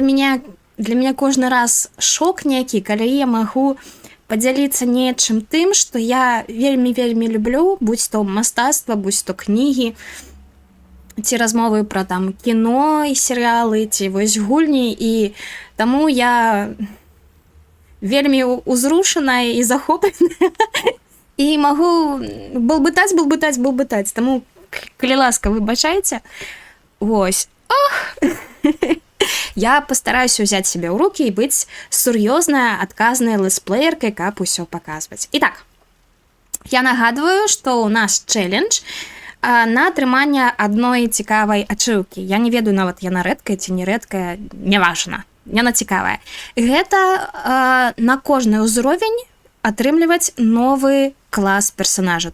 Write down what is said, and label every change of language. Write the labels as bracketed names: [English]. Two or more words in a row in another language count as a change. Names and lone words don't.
[Belarusian] мяне кожны раз шок нейкі, калі я магу падзяліцца нечым тым, што я вельмі люблю, будь то мастацтва, будь то кнігі, ці размовы пра там кіно і серыялы, ці вось гульні, і таму я вельмі узрушаная і захопленая, і магу балбытаць, таму, калі ласка, выбачайце. Вось. [Russian] Я постараюсь взять себя в руки и быть [Belarusian] сур'ёзнай, адказнай летсплееркай, каб усё паказваць. Итак, я нагадываю, што ў нас чэлендж на атрыманне адной цікавай ачыўкі. Я не ведаю нават, яна рэдкая ці не рэдкая, няважна. Яна цікавая. Гэта на кожны ўзровень атрымліваць новы клас персонажа.